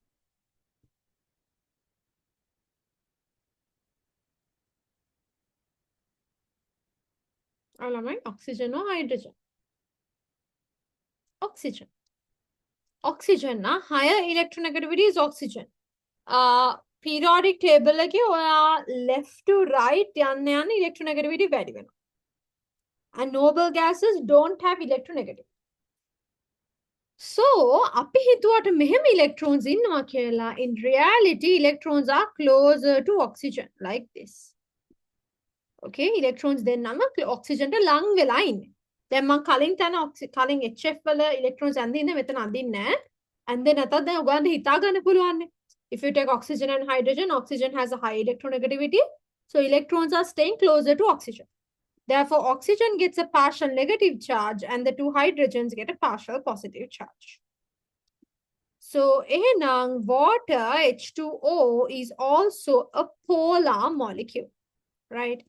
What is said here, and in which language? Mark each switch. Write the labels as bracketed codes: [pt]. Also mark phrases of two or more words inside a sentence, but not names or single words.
[en] Oxygen or hydrogen? Oxygen. Oxygen na higher electronegativity is oxygen. [si] Periodic table එකේ ඔයා [en] left to right [si] යන්න electronegativity වැඩි වෙනවා. [en] And noble gases don't have electronegativity. So, [si] අපි හිතුවට මෙහෙම electrons ඉන්නවා කියලා. [en] In reality, electrons are closer to oxygen, like this. [si] Okay, electrons දෙන්නම oxygen ට ලං වෙලා ඉන්නේ. දැන් මම කලින් කලින් HF වල electrons අඳින්නේ මෙතන අඳින්නේ නැහැ. [en] And then [si] නැතත් දැන් ඔයගොල්ලන්ට හිතා ගන්න පුළුවන්. [en] If you take oxygen and hydrogen, oxygen has a high electronegativity. So electrons are staying closer to oxygen. Therefore, oxygen gets a partial negative charge and the two hydrogens get a partial positive charge. So, water H2O is also a polar molecule, right?